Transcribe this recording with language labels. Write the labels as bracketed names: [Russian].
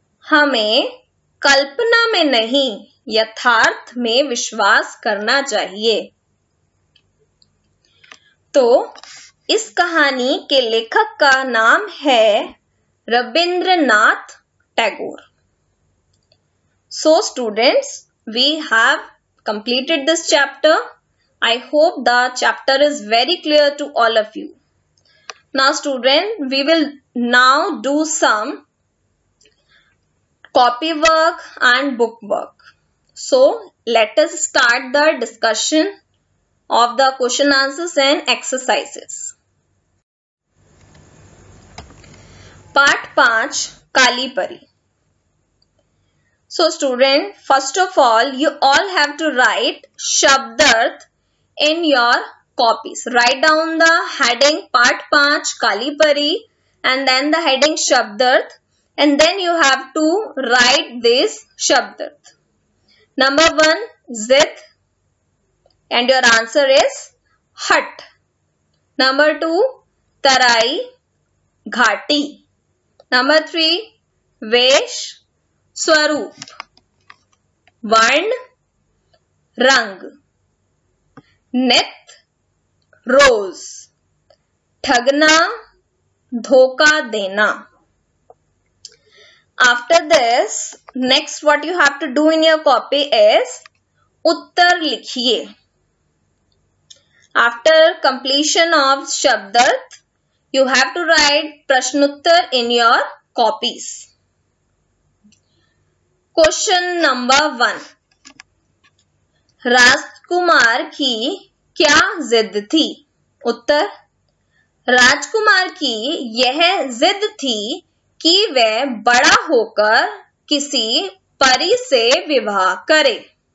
[Hindi] हमें कल्पना में नहीं यथार्थ में विश्वास करना चाहिए। तो इस कहानी के लेखक का नाम है Rabindranath Tagore. [English] So students, we have completed this chapter. I hope the chapter is very clear to all of you. Now student, we will now do some copy work and book work. So let us start the discussion of the question answers and exercises. [Hindi] Part 5 काली परी. [English] So student, first of all, you all have to write Shabdarth in your copies. Write down the heading Part 5 Kali Pari and then the heading Shabdarth, and then you have to write this Shabdarth. Number 1, Zid, and your answer is hut. Number 2, Tarai, Ghati. [Hindi] Number 3, Vesh, स्वरूप, वर्ण, रंग, नित, रोज, ठगना, धोखा देना. [English] After this, next what you have to do in your copy is [Hindi] उत्तर लिखिए. [English] After completion of Shabdarth, you have to write Prashnuttar in your copies. Question number [Hindi] 1, राजकुमार की क्या जिद थी? उत्तर, राजकुमार की यह जिद थी कि वह बड़ा होकर किसी परी से विवाह करे.